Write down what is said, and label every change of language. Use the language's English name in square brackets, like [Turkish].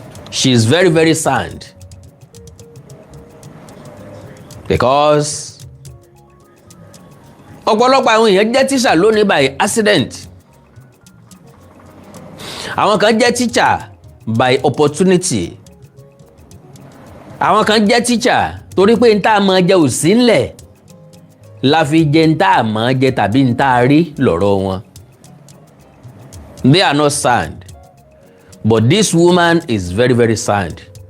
[English] She is very, very sound. Because [Yoruba] ọ̀pọ̀lọpọ̀ àwọn èèyàn jẹ́ teacher lónìí [English] by accident. [Yoruba] Àwọn kan jẹ́ teacher [English] by opportunity. [Yoruba] Àwọn kan jẹ́ teacher torí pé n tá a mọ̀ jẹ ò sí ńlẹ̀ la fi jẹ n tá a mọ̀ jẹ tàbí n tá a rí lọ́rọ̀ wọn. [English] They are not sound, but this woman is very, very sound.